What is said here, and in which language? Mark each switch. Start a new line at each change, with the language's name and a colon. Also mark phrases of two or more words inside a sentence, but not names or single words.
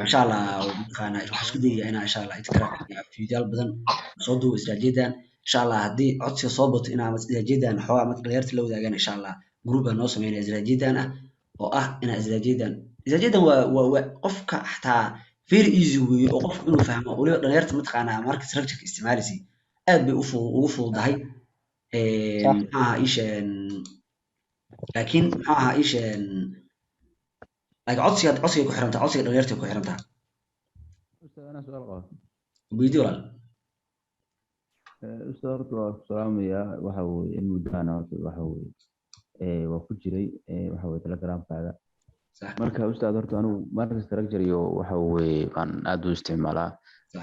Arabic: insha allah
Somali: mataqaanaa waxaan isku dayaya inaan
Arabic: insha allah
Somali: fiidiyaal badan soo duubo istiraatiijiyadan
Arabic: insha allah
Somali: haddii codsiga soo bato inaan istiraatiijiyadan xoogaa dhalinyarta la wadaagaan
Arabic: insha allah
Somali: group baan noo sameynaya istiraatiijiyadan ah oo ah inaan istiraatiijiyadan waa qofka xataa
English: very easy
Somali: weeye oo qofku inuu fahmo weliba dhalinyarta mataqaanaa marka structureka isticmaalaysa aad bay ugu fududahay maxaa ahaa laakiin maxaa ahaa like codsiga ku xirantaa codsiga dhalinyarta ku xirantaa ustaad anaa su'aal qabaa weydii walaal أستاذ horta waa ku salaamayaa waxa weeye in muddaana horta waxa weeye waa ku jiray waxa weeye telegramkaaga sax marka ustaad horta anigu
English: market structure
Somali: iyo waxa weeye baan aad u isticmaalaa sax